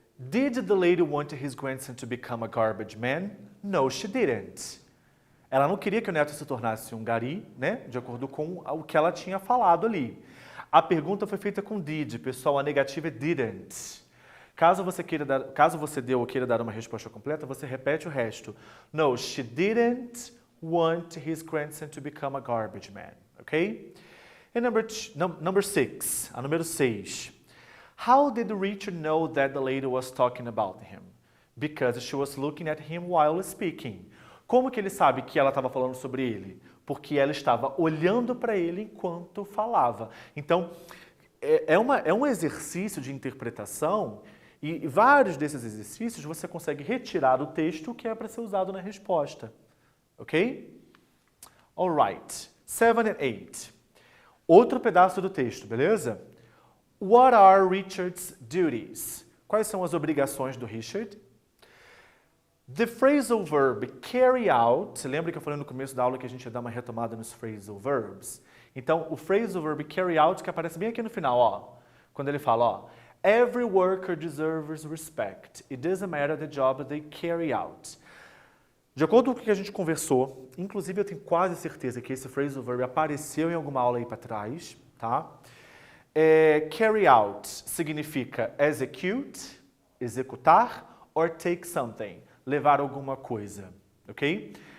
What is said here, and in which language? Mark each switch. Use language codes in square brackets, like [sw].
[en] Did the lady want his grandson to become a garbage man? No, she didn't. [pt] Ela não queria que o neto se tornasse um gari, né? De acordo com o que ela tinha falado ali. A pergunta foi feita com did, pessoal, a negativa é didn't. Caso você dê ou queira dar uma resposta completa, você repete o resto. [en] No, she didn't want his grandson to become a garbage man, ok? And number 6, [pt] a número 6. [en] How did Richard know that the lady was talking about him? Because she was looking at him while speaking. [pt] Como que ele sabe que ela estava falando sobre ele? Porque ela estava olhando para ele enquanto falava. Então, é um exercício de interpretação e vários desses exercícios você consegue retirar do texto o que é para ser usado na resposta. Ok? Alright. 7 and 8. Outro pedaço do texto, beleza? [en] What are Richard's duties? [pt] Quais são as obrigações do Richard? The phrasal verb carry out, você lembra que eu falei no começo da aula que a gente ia dar uma retomada nos phrasal verbs? Então, o phrasal verb carry out que aparece bem aqui no final, ó. Quando ele fala, ó, [en] every worker deserves respect. It doesn't matter the job they carry out. [pt] De acordo com o que a gente conversou, inclusive eu tenho quase certeza que esse phrasal verb apareceu em alguma aula aí para trás, tá? Carry out significa execute, executar, or take something, levar alguma coisa, ok?